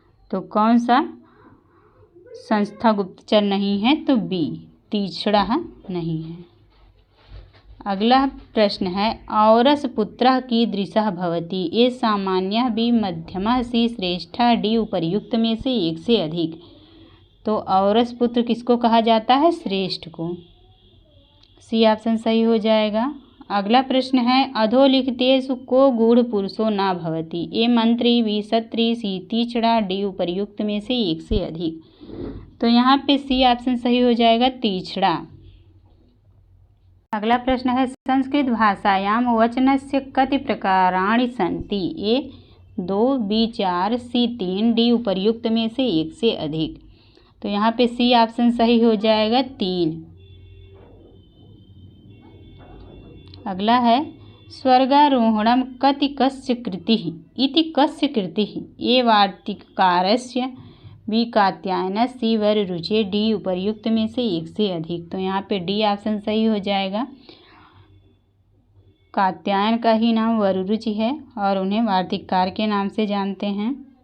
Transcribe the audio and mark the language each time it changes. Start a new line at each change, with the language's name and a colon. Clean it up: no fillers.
Hindi: तो कौन सा संस्था गुप्तचर नहीं है? तो बी तीक्ष्णा नहीं है। अगला प्रश्न है
Sanskrit: औरस पुत्रः कीदृशः भवति।
Hindi: ए सामान्यः, बी मध्यमः, सी श्रेष्ठः, डी उपर्युक्त में से एक से अधिक। तो औरस पुत्र किसको कहा जाता है? श्रेष्ठ को। सी ऑप्शन सही हो जाएगा। अगला प्रश्न है
Sanskrit: अधोलिखितेषु को गूढ़ पुरुषो न भवति।
Hindi: ए मंत्री, बी क्षत्रिय, सी तीक्ष्णा, डी उपर्युक्त में से एक से अधिक। तो यहाँ पे सी ऑप्शन सही हो जाएगा, तीक्ष्णा। अगला प्रश्न है
Sanskrit: संस्कृत भाषायां वचनस्य कति प्रकाराणि सन्ति।
Hindi: ए 2, बी 4, सी 3, डी उपर्युक्त में से एक से अधिक। तो यहाँ पे सी ऑप्शन सही हो जाएगा, 3। अगला है
Sanskrit: स्वर्गारोहणं कति कस्य कृतिः इति कस्य कृतिः।
Hindi: ए वार्तिककारस्य, बी कात्यायनस्य, सी वररुचि, डी उपर्युक्त में से एक से अधिक। तो यहाँ पे डी ऑप्शन सही हो जाएगा। कात्यायन का ही नाम वररुचि है और उन्हें वार्तिककार के नाम से जानते हैं।